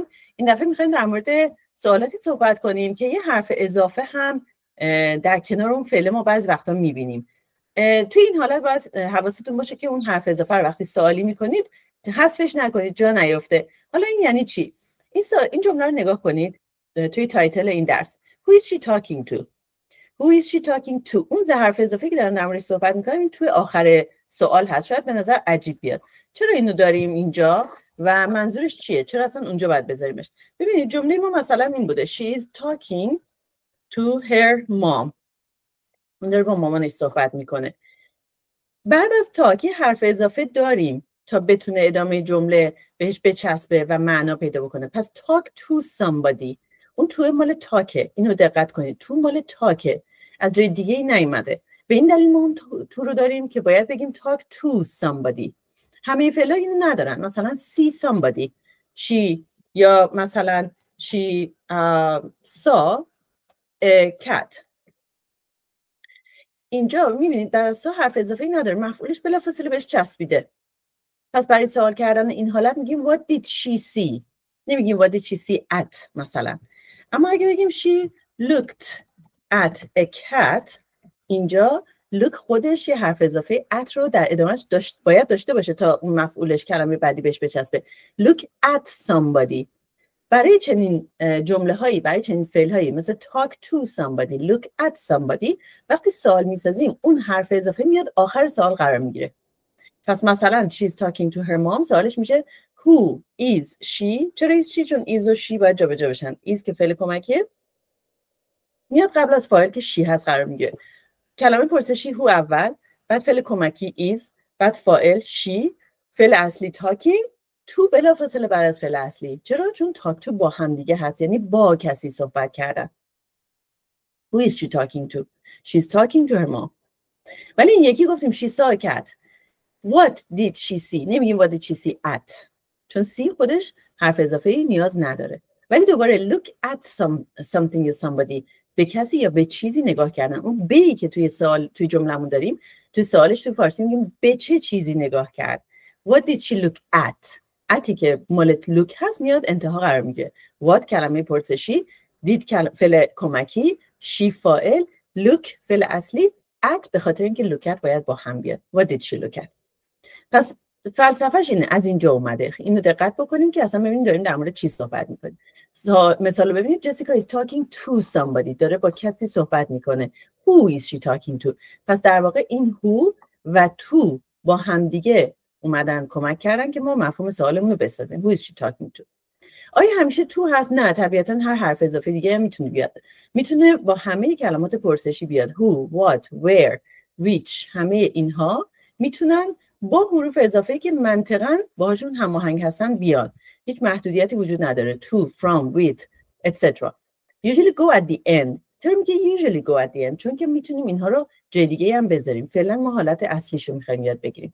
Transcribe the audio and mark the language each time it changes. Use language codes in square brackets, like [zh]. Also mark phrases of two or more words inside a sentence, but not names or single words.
[fa] این دفعه می‌خوایم در مورد سوالاتی صحبت کنیم که یه حرف اضافه هم در کنار اون فعل ما بعضی وقتا می‌بینیم. توی این حالت باید حواستون باشه که اون حرف اضافه رو وقتی سوالی می‌کنید حذفش نکنید، جا نیفته. حالا این یعنی چی؟ این جمله رو نگاه کنید توی تایتل این درس. [en] Who is she talking to? Who is she talking to? [fa] اون حرف اضافه که دارن در موردش صحبت می‌کنیم این توی آخر سوال هست. شاید به نظر عجیب بیاد. چرا اینو داریم اینجا و منظورش چیه؟ چرا اصلا اونجا باید بذاریمش؟ ببینید جمله ما مثلا این بوده. [en] She is talking to her mom. [fa] اون داره با مامانش صحبت میکنه. بعد از تاک حرف اضافه داریم تا بتونه ادامه جمله بهش بچسبه و معنا پیدا بکنه. [en] پس talk to somebody. [fa] اون تو مال تاکه. اینو دقت کنید. تو مال تاکه. از جای دیگه ای نیومده. به این دلیل ما اون تو رو داریم که باید بگیم [en] talk to somebody. [fa] همه فعلا اینو ندارن. مثلا [en] see somebody. She [fa] یا مثلا [en] she saw a cat. [fa] اینجا میبینید در سا حرف اضافه نداره. مفعولش بلافاصله بهش چسبیده. پس برای سوال کردن این حالت میگیم [en] what did she see. [fa] نمیگیم [en] what did she see at [fa] مثلا. اما اگه بگیم [en] she looked at a cat، [fa] اینجا look خودش یه حرف اضافه at رو در ادامهش باید داشته باشه تا اون مفعولش کلمه بعدی بهش بچسبه. [en] look at somebody. [fa] برای چنین جمله هایی، برای چنین فعل هایی مثل [en] talk to somebody، look at somebody، [fa] وقتی سوال میسازیم اون حرف اضافه میاد آخر سوال قرار میگیره. پس مثلا [en] she's talking to her mom، [fa] سوالش میشه [en] who is she. چرا is she؟ [fa] چون is و she باید جابجا بشن. is که فعل کمکیه میاد قبل از فاعل که she هست قرار میگیره. کلمه پرسشی who اول، بعد فعل کمکی is، بعد فاعل she، فعل اصلی talking، تو بلافاصله بعد از فعل اصلی. چرا؟ چون [en] talk to [fa] با هم دیگه هست، یعنی با کسی صحبت کردن. [en] Who is she talking to? She's talking to her mom. [fa] ولی این یکی گفتیم [en] she saw a cat. What did she see؟ نمیگیم what did she see at، [fa] چون see خودش حرف اضافه ای نیاز نداره. ولی دوباره [en] look at something or somebody، [fa] به کسی یا به چیزی نگاه کردن. اون بی که توی جمله‌مون داریم، توی سوالش توی فارسی میگیم به چه چیزی نگاه کرد. [en] What did she look at؟ [fa] اتی که مالت look هست میاد انتها قرار میگیره. What کلمه پرسشی، did فعل کمکی، she فاعل، look فعل اصلی، at به خاطر اینکه [en] look at [fa] باید با هم بیاد. [en] What did she look at؟ [fa] پس فلسفهش اینه، از اینجا اومده. اینو دقت بکنیم که اصلا ببینید داریم در مورد چی صحبت میکنیم. مثلا ببینید جسیکا [en] is talking to somebody، [fa] داره با کسی صحبت میکنه. [en] Who is she talking to؟ [fa] پس در واقع این who و to با هم دیگه اومدن کمک کردن که ما مفهوم سوالمون رو بسازیم. [en] Who is she talking to؟ [fa] آیا همیشه تو هست؟ نه، طبیعتا هر حرف اضافه دیگه هم میتونه بیاد. میتونه با همه کلمات پرسشی بیاد. [en] Who، what، where، which، [fa] همه اینها میتونن با حروف اضافه که منطقاً باهاشون هماهنگ هستن بیاد. هیچ محدودیتی وجود نداره. [en] To، from، with، etc. Usually go at the end. [fa] چرا میگه [en] usually go at the end؟ [fa] چون که میتونیم اینها رو جای دیگه هم بذاریم. فعلا ما حالت اصلیشو میخوایم یاد بگیریم.